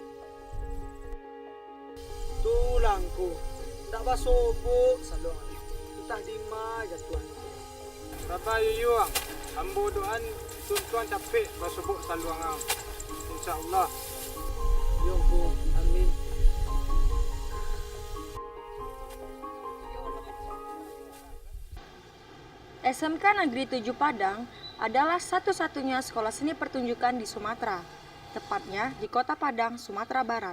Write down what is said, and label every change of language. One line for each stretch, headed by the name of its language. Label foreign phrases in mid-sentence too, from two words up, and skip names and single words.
Minangkabau: Tulangku, tak basobok saluang. Entah di mana tuan. Bapa ayuang, ambo doan tuan capek basobok saluang ang. Insyaallah. Yongku, amin.
Indonesian: SMK Negeri 7 Padang adalah satu-satunya sekolah seni pertunjukan di Sumatera, tepatnya di Kota Padang, Sumatera Barat.